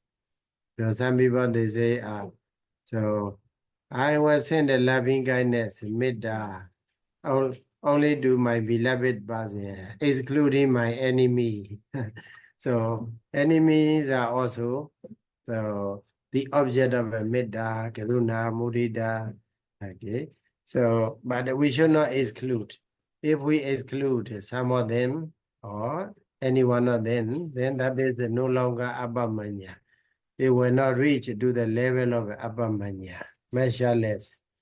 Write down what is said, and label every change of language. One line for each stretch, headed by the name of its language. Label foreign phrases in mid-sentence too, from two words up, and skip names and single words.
English: So some people they say, so I will send a loving kindness, metta, only to my beloved person, excluding my enemy. So enemies are also the object of a
Pali: metta, karuna, mudita.
English: Okay. So, but we should not exclude. If we exclude some of them or any one of them, then that is no longer appamaññā. It will not reach to the level of appamaññā, measureless.